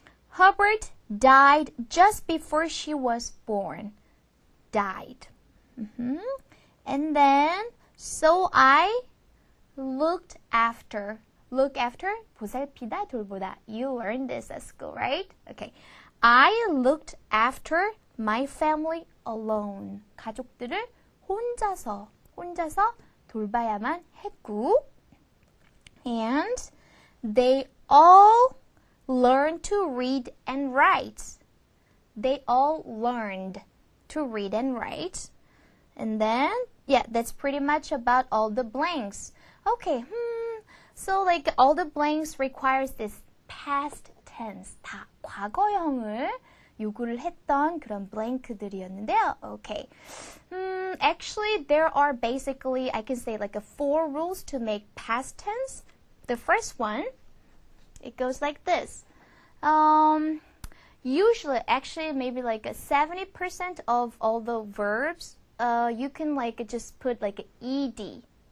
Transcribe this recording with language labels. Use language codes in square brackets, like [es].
[en] Hubbard died just before she was born. Died. And then, so I looked after. Look after, [ko] 보살피다, 돌보다. [en] You learned this at school, right? Okay. I looked after my family alone. [ko] 가족들을 혼자서 돌봐야만 했고. [en] and they all learned to read and write. They all learned to read and write. And then, yeah, that's pretty much about all the blanks. Okay, so like all the blanks requires this past tense. [ko] 다 과거형을 요구를 했던 그런 [en] blank [ko] 들이었는데요. [en] Okay. Actually, there are basically, I can say like 4 rules to make past tense. The first one, it goes like this. Usually, actually, maybe like 70% of all the verbs, you can like just put like ed.